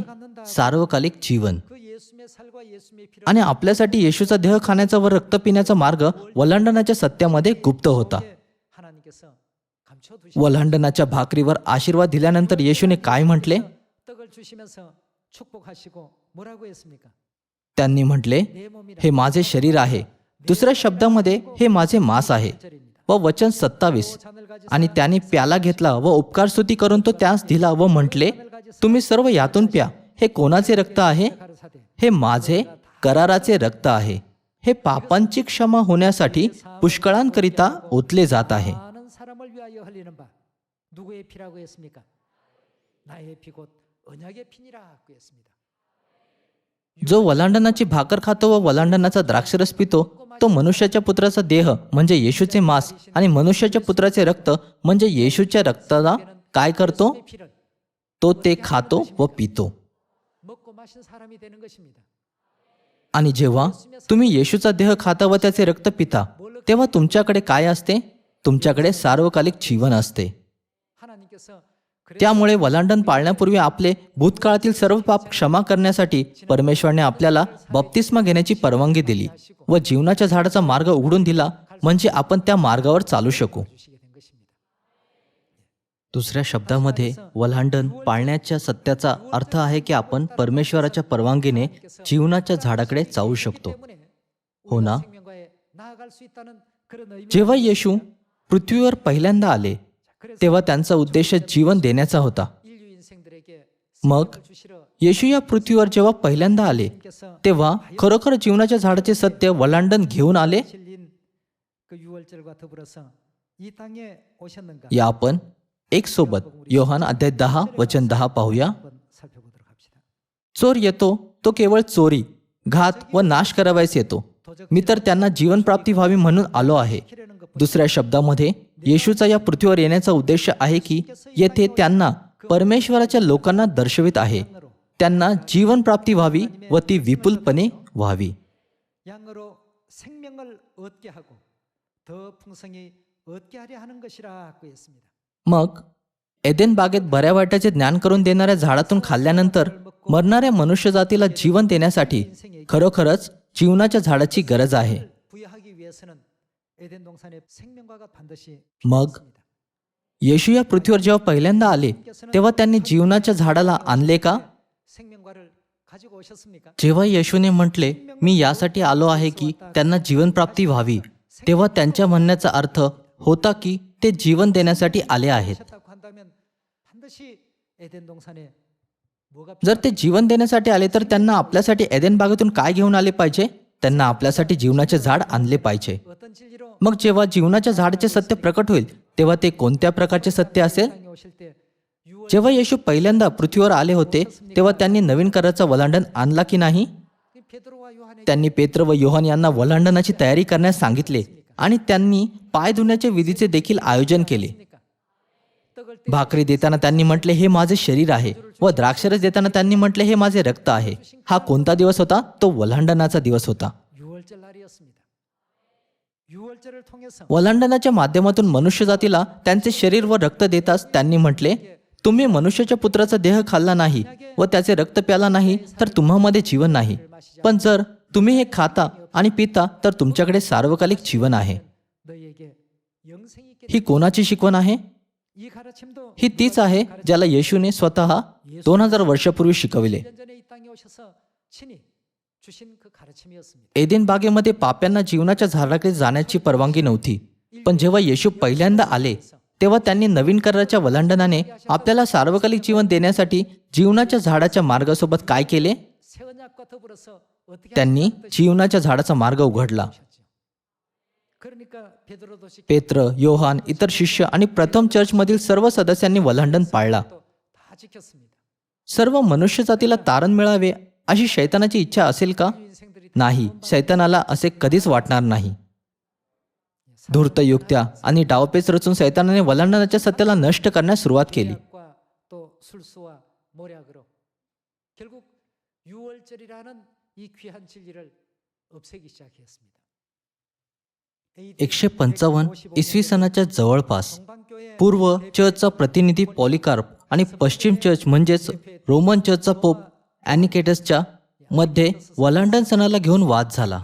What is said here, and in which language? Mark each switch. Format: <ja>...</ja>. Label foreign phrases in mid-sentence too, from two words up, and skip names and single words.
<mr>सार्वकालिक जीवन.</mr> <ko>그 예수님의 살과 예수님의 피를</ko> <mr>आणि आपल्यासाठी येशूचा देह खाण्याचा व रक्त पिण्याचा मार्ग वलांडणाच्या सत्यामध्ये गुप्त होता.</mr> <ko>하나님께서 감춰두신</ko> <mr>वलांडणाच्या भाकरीवर आशीर्वाद दिल्यानंतर येशूने काय म्हटले?</mr> <ko>떡을 주시면서 축복하시고 뭐라고 했습니까?</ko> <mr>त्यांनी म्हटले,</mr> <ko>내 몸이라</ko> <mr>हे माझे शरीर आहे. दुसऱ्या शब्दामध्ये हे माझे मांस आहे.</mr> <ko>절입니다.</ko> <mr>व वचन 27,</mr> <ko>잔을 가지사</ko> <mr>आणि त्याने प्याला घेतला व उपकारस्तुती करून तो त्यास दिला व म्हटले, तुम्ही सर्व यातून प्या, हे कोणाचे रक्त आहे?</mr> <ko>가르사대</ko> <mr>हे माझे कराराचे रक्त आहे. हे पापांची क्षमा होण्यासाठी पुष्कळांकरिता ओतले जात आहे.</mr> <ko>많은 사람을 위하여 흘리는 바 누구의 피라고 했습니까? 나의 피 곧 언약의 피니라고 했습니다.</ko> <mr>जो वलांडणाची भाकर खातो व वलांडणाचा द्राक्षरस पितो तो मनुष्याच्या पुत्राचा देह म्हणजे येशूचे मांस आणि मनुष्याच्या पुत्राचे रक्त म्हणजे येशूच्या रक्ताला काय करतो?</mr> <ko>내 피를</ko> <mr>तो ते खातो व पितो.</mr> <ko>먹고 마신 사람이 되는 것입니다.</ko> <mr>आणि जेव्हा तुम्ही येशूचा देह खाता व त्याचे रक्त पिता तेव्हा तुमच्याकडे काय असते? तुमच्याकडे सार्वकालिक जीवन असते.</mr> <ko>하나님께서</ko> <mr>त्यामुळे वलांडण पाळण्यापूर्वी आपले भूतकाळातील सर्व पाप क्षमा करण्यासाठी परमेश्वरने आपल्याला बप्तिस्मा घेण्याची परवानगी दिली व जीवनाच्या झाडाचा मार्ग उघडून दिला म्हणजे आपण त्या मार्गावर चालू शकू.</mr> <ko>주시게 된 것입니다.</ko> <mr>दुसऱ्या शब्दामध्ये वलांडण पाळण्याच्या सत्याचा अर्थ आहे की आपण परमेश्वराच्या परवानगीने जीवनाच्या झाडाकडे जाऊ शकतो.</mr> <ko>때문에</ko> <mr>हो ना?</mr> <ko>생명과에 나아갈 수 있다는 그런 의미.</ko> <mr>जेव्हा येशू पृथ्वीवर पहिल्यांदा आले तेव्हा त्यांचा उद्देश जीवन देण्याचा होता.</mr> <ko>인류 인생들에게</ko> <mr>मग</mr> <ko>생명을 주시러</ko> <mr>येशू या पृथ्वीवर जेव्हा पहिल्यांदा आले</mr> <ko>께서</ko> <mr>तेव्हा खरोखर जीवनाच्या झाडाचे सत्य वलांडण घेऊन आले.</mr> <ko>실린 그 유월절과 더불어서 이 땅에 오셨는가?</ko> <mr>या आपण एक सोबत योहान अध्याय 10 वचन 10 पाहूया.</mr> <ko>한번 살펴보도록 합시다.</ko> <mr>चोर येतो तो केवळ चोरी, घात व नाश करावयास येतो. मी तर त्यांना जीवनप्राप्ती व्हावी म्हणून आलो आहे. दुसऱ्या शब्दामध्ये येशूचा या पृथ्वीवर येण्याचा उद्देश आहे की येथे त्यांना परमेश्वराच्या लोकांना दर्शवित आहे. त्यांना जीवनप्राप्ती व्हावी व ती विपुलपणे व्हावी.</mr> <ko>양으로 생명을 얻게 하고 더 풍성히 얻게 하려 하는 것이라고 했습니다.</ko> <mr>मग एदेन बागेत बऱ्या वाईटाचे ज्ञान करून देणाऱ्या झाडातून खाल्ल्यानंतर मरणाऱ्या मनुष्यजातीला जीवन देण्यासाठी खरोखरच जीवनाच्या झाडाची गरज आहे.</mr> <ko>부여하기 위해서는 에덴 동산의 생명과가 반드시</ko> <mr>मग</mr> <ko>필요했습니다.</ko> <mr>येशू या पृथ्वीवर जेव्हा पहिल्यांदा आले तेव्हा त्यांनी जीवनाच्या झाडाला आणले का?</mr> <ko>생명과를 가지고 오셨습니까?</ko> <mr>जेव्हा येशूने म्हटले मी यासाठी आलो आहे की त्यांना जीवनप्राप्ती व्हावी, तेव्हा त्यांच्या म्हणण्याचा अर्थ होता की ते जीवन देण्यासाठी आले आहेत.</mr> <ko>오셨다고 한다면 반드시 에덴 동산에 뭐가</ko> <mr>जर ते जीवन देण्यासाठी आले तर त्यांना आपल्यासाठी एदेन बागेतून काय घेऊन आले पाहिजे? त्यांना आपल्यासाठी जीवनाचे झाड आणले पाहिजे.</mr> <ko>어떤 진리로</ko> <mr>मग जेव्हा जीवनाच्या झाडाचे सत्य प्रकट होईल तेव्हा ते कोणत्या प्रकारचे सत्य असेल?</mr> <ko>땅에 오실 때 유월</ko> <mr>जेव्हा येशू पहिल्यांदा पृथ्वीवर आले होते तेव्हा त्यांनी नवीन कराराचं वलांडण आणला की नाही?</mr> <ko>베드로와 요한에게</ko> <mr>त्यांनी पेत्र व योहान यांना वलांडणाची तयारी करण्यास सांगितले आणि त्यांनी पाय धुण्याच्या विधीचे देखील आयोजन केले.</mr> <ko>떡을 떼</ko> <mr>भाकरी देताना त्यांनी म्हटले हे माझे शरीर आहे व द्राक्षरस देताना त्यांनी म्हटले हे माझे रक्त आहे. हा कोणता दिवस होता? तो वलांडणाचा दिवस होता.</mr> <ko>유월절 날이었습니다. 유월절을 통해서</ko> <mr>वलांडणाच्या माध्यमातून मनुष्यजातीला त्यांचे शरीर व रक्त देताच त्यांनी म्हटले तुम्ही मनुष्याच्या पुत्राचा देह खाल्ला नाही व त्याचे रक्त प्याला नाही तर तुम्हामध्ये जीवन नाही. पण जर तुम्ही हे खाता आणि पिता तर तुमच्याकडे सार्वकालिक जीवन आहे.</mr> <ko>너희에게 영생이 있게</ko> <mr>ही कोणाची शिकवण आहे?</mr> <ko>이 가르침도</ko> <mr>ही तीच आहे ज्याला येशूने स्वतः 2000 वर्षापूर्वी शिकविले.</mr> <ko>1년 전에 이 땅에 오셔서 친히 주신 그 가르침이었습니다.</ko> <mr>एदेन बागेमध्ये पाप्यांना जीवनाच्या झाडाकडे जाण्याची परवानगी नव्हती. पण जेव्हा येशू पहिल्यांदा आले तेव्हा त्यांनी नवीन कराराच्या वलांडणाने आपल्याला सार्वकालिक जीवन देण्यासाठी जीवनाच्या झाडाच्या मार्गासोबत काय केले?</mr> <ko>새 언약과 더불어서 어떻게</ko> <mr>त्यांनी जीवनाच्या झाडाचा मार्ग उघडला.</mr> <ko>하셨죠. 그러니까 베드로도 시</ko> <mr>पेत्र, योहान, इतर शिष्य आणि प्रथम चर्चमधील सर्व सदस्यांनी वलांडण पाळला.</mr> <ko>다 지켰습니다.</ko> <mr>सर्व मनुष्यजातीला तारण मिळावे अशी शैतानाची इच्छा असेल का?</mr> <ko>인생들이</ko> <mr>नाही, शैतानाला असे कधीच वाटणार नाही. धूर्त युक्त्या आणि डावपेच रचून सैतानाने वलांडणाच्या सत्याला नष्ट करण्यास सुरुवात केली.</mr> <ko>과 또 술수와 모략으로 결국 유월절이라는 이 귀한 진리를 없애기 시작했습니다.</ko> <mr>155 इसवी सनाच्या जवळपास</mr> <ko>동방교회</ko> <mr>पूर्व चर्चचा प्रतिनिधी पॉलिकार्प आणि पश्चिम चर्च म्हणजेच रोमन चर्चचा पोप ॲनिकेटसच्या मध्ये वलांडण सणाला घेऊन वाद झाला.</mr>